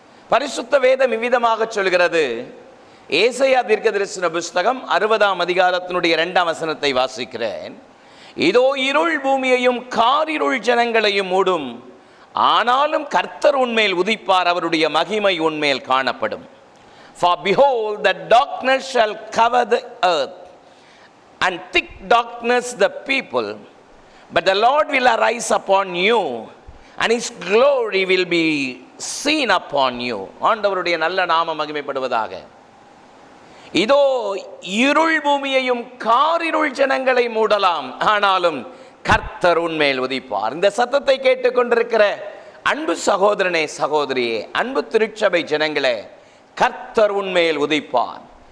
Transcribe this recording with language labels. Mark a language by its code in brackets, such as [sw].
[ta] பரிசுத்த வேதம் இவ்விதமாக சொல்கிறது. ஏசாயா தீர்க்கதரிசன புஸ்தகம் 60ஆம் அதிகாரத்தினுடைய 2ஆம் வசனத்தை வாசிக்கிறேன். இதோ இருள் பூமியையும் காரிருள் ஜனங்களையும் மூடும், ஆனாலும் கர்த்தர் உன்மேல் உதிப்பார், அவருடைய மகிமை உன்மேல் காணப்படும். [en] For behold, the darkness shall cover the earth, and thick darkness the people, but the Lord will arise upon you, and His glory will be seen upon you. [ta] ஆண்டவருடைய நல்ல நாமம் மகிமைப்படுவதாக. இதோ இருள் பூமியையும் காரிருள் ஜனங்களை மூடலாம், ஆனாலும் கர்த்தர் உன்மேல் உதிப்பார். இந்த சத்தத்தை கேட்டுக்கொண்டிருக்கிற அன்பு சகோதரனே, சகோதரியே, அன்பு திருச்சபை ஜனங்களே, கர்த்தர் உன்மேல் உதிப்பார்.